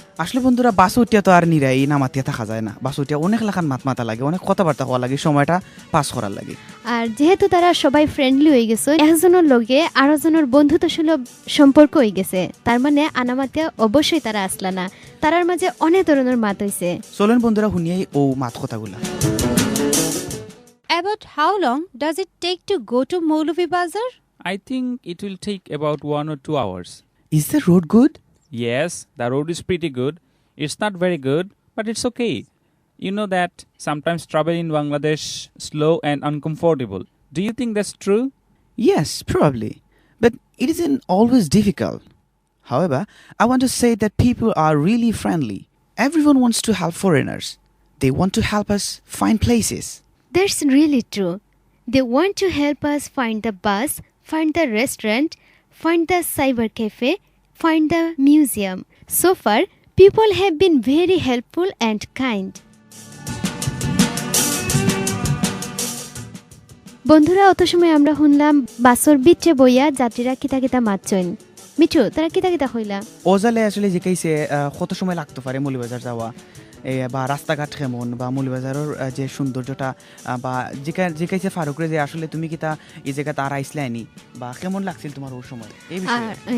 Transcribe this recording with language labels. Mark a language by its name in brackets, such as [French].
[Bangla] আসলে বন্ধুরা বাস উঠিয়া তো আর নিরাই নামাতিয়া থাকা যায় না। বাস উঠিয়া অনেক লাখান মাতা লাগে, অনেক কথাবার্তা হওয়া লাগে, সময়টা পাস করার লাগে। আর যেহেতু তারা সবাই ফ্রেন্ডলি হয়ে গেছে, একজনের লগে আরেকজনের বন্ধুত্ব সুলভ সম্পর্ক হয়ে গেছে, তার মানে আনামাতিয়া অবশ্যই তারা আসলা না, তারার মাঝে অনেক ধরনের মাত হইছে। চলেন বন্ধুরা শুনিয়াই ও মাত কথাগুলা। [English] About how long does it take to go to Moulvibazar? I think it will take about 1 or 2 hours. Is the road good? Yes, the road is pretty good. It's not very good, but it's okay. You know that sometimes travel in Bangladesh slow and uncomfortable. Do you think that's true? Yes, probably. But it isn't always difficult. However, I want to say that people are really friendly. Everyone wants to help foreigners. They want to help us find places. That's really true. They want to help us find the bus, find the restaurant, find the cyber cafe, find the museum. So far, people have been very helpful and kind. [Bangla] বন্ধুরা অত সময় আমরা শুনলাম বাসর বিচে বইয়া যাত্রীরা কিতা কিতা মাতছেন। মিঠু তারা কিতা কিতা হইলা? ওজালে আসলে জিকাইছে কত সময় লাগতে পারে মৌলভীবাজার যাওয়া, বা রাস্তাঘাট কেমন, বা মৌলভীবাজারের যে সৌন্দর্যটা, বা জিকাইছে ফারুকরে যে আসলে তুমি কিতা এই জায়গাতে আর আইসলে আইনি, বা কেমন লাগছিল তোমার ওই সময় এই বিষয়ে।